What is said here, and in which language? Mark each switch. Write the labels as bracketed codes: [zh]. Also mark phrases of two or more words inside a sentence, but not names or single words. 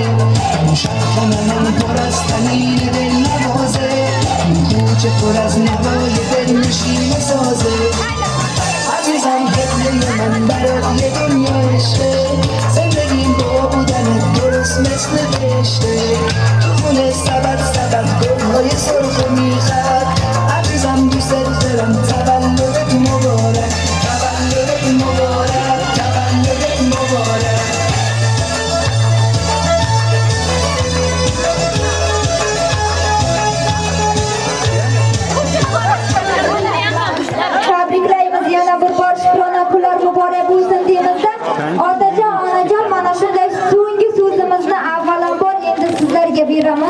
[fa] اون شب خونمون پر از تنین دل نوازه این کوچه پر از نوای دل نشین سازه عزیزم قبله من برات یه دنیا عشقه زندگیم با بودنت درست مثل بهشته تو خونه سبد گلهای سرخ و میخد عزیزم دوست دارم تولدت مبارک تولدت مبارک تولدت مبارک [uz] Tabriklaymiz, yana bir bor shukrona kunlar muborak bo'lsin deymizda. Otajon, onajon, mana shunday so'nggi so'zimizni avvalambor endi sizlarga beramiz.